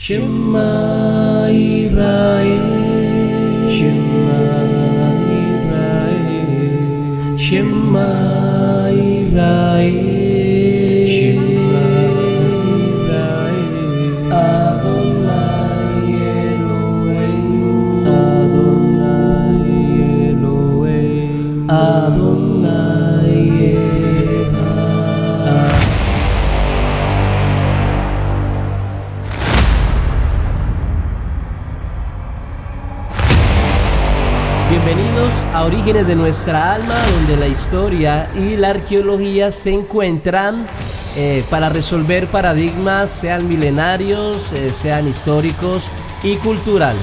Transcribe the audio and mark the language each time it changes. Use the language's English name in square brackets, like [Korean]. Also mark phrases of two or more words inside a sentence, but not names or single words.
[Hebrew] שמע ישראל, שמע ישראל, שמע ישראל, שמע ישראל, אדוני אלוהים, אדוני אלוהים, אדוני אחד. [Spanish] Bienvenidos a Orígenes de nuestra alma, donde la historia y la arqueología se encuentran para resolver paradigmas, sean milenarios, sean históricos y culturales.